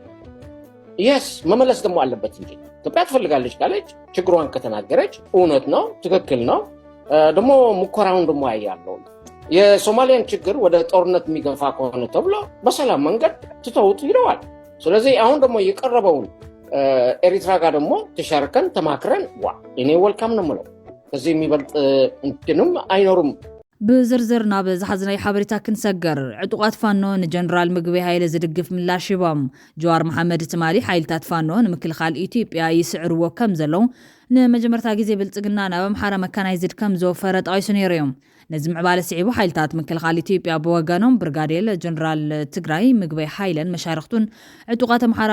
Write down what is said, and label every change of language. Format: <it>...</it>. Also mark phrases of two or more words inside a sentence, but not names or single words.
<am>የስ መመለስ ደግሞ አለበት እንጂ ኢትዮጵያ ትፈልጋለች ካለች ችግሯን ከተናገረች እውነት ነው፣ ትክክል ነው። ደግሞ ሙከራውን ደግሞ ያያለው የሶማሊያን ችግር ወደ ጦርነት የሚገፋ ከሆነ ተብሎ በሰላም መንገድ ትተውት ይለዋል። ስለዚህ አሁን ደግሞ የቀረበውን ኤሪትራ ጋር ደግሞ ተሻርከን ተማክረን እኔ ወልካም ነው የምለው። ከዚህ የሚበልጥ እንትንም አይኖርም።</am> <ti>ብዝርዝር ናብ ዝሓዝናይ ሓበሬታ ክንሰገር ዕጡቃት ፋኖ ንጀነራል ምግቢ ሃይለ ዝድግፍ ምላሽ ሂቦም ጀዋር መሓመድ ትማሊ ሓይልታት ፋኖ ንምክልኻል ኢትዮጵያ ይስዕርዎ ከም ዘለው ንመጀመርታ ግዜ ብልጽግና ናብ ኣምሓራ መካናይዝድ ከም ዘወፈረ ጠቂሱ ነይሩ እዮም። ነዚ ምዕባለ ስዒቡ ሓይልታት ምክልኻል ኢትዮጵያ ብወገኖም ብርጋዴር ጀነራል ትግራይ ምግበይ ሃይለን መሻርክቱን ዕጡቃት ኣምሓራ</ti>